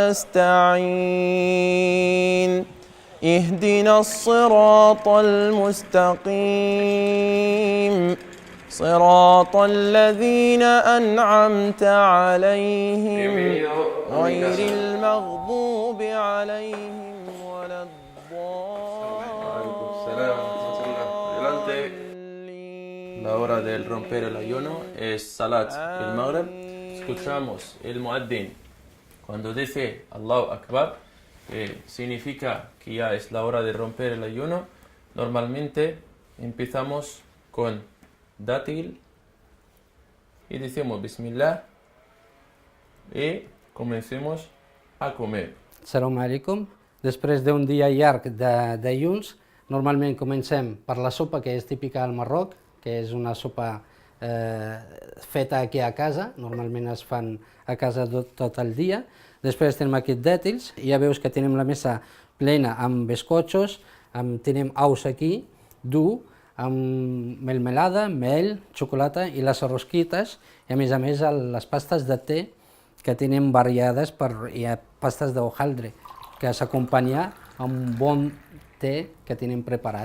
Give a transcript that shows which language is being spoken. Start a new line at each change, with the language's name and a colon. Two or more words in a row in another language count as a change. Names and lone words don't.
Arabic: نستعين اهدنا الصراط المستقيم صراط الذين أنعمت عليهم غير المغضوب عليهم ولا الضالين.
Spanish: La hora de romper el ayuno es
Arabic: صلاة المغرب.
Spanish: Escuchamos el muaddin cuando dice
Arabic: الله أكبر,
Spanish: que significa que ya es la hora de romper el ayuno. Normalmente empezamos con dátil y decimos Bismillah y comencemos a comer.
Arabic: سلام عليكم.
Catalan: Després d'un dia llarg d'ayuns, normalment comencem per la sopa que és típica al Marroc, que és una sopa feta aquí a casa, normalment es fan a casa tot el dia. Després tenim aquí dàtils, ja veus que tenim la mesa plena amb bescotxos, tenim ous aquí, dur, amb melmelada, mel, xocolata i les rosquites, i a més les pastes de te que tenim variades, hi ha pastes d'hojaldre, que s'acompanya amb un bon te que tenim preparat.